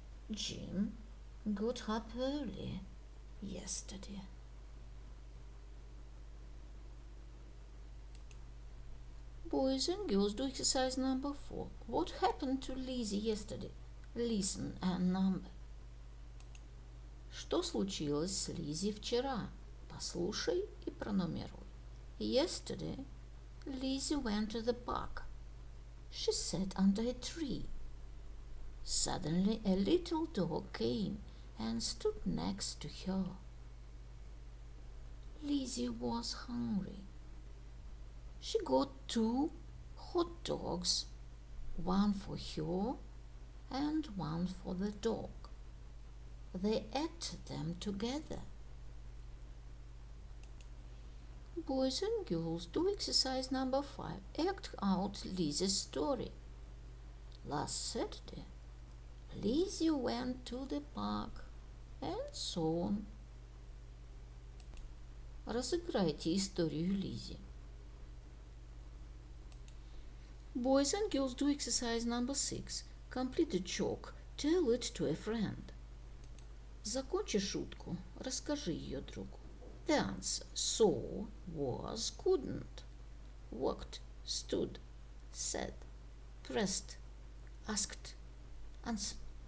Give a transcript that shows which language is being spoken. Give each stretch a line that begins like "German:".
English: Jim got up early yesterday. Boys and girls, do exercise number 4. What happened to Lizzie yesterday? Listen and number.
Russian: Что случилось с Лизи вчера? Послушай и пронумеруй.
English: Yesterday, Lizzie went to the park. She sat under a tree. Suddenly, a little dog came and stood next to her. Lizzie was hungry. She got 2 hot dogs, one for her and one for the dog. They ate them together. Boys and girls, do exercise number 5. Act out Lizzie's story. Last Saturday, Lizzie went to the park and so on.
Russian: Разыграйте историю Лизи.
English: Boys and girls, do exercise number 6. Complete the joke. Tell it to a friend.
Russian: Закончи шутку. Расскажи ее другу.
English: The answer. Saw, was, couldn't. Walked, stood, said, pressed, asked, answered.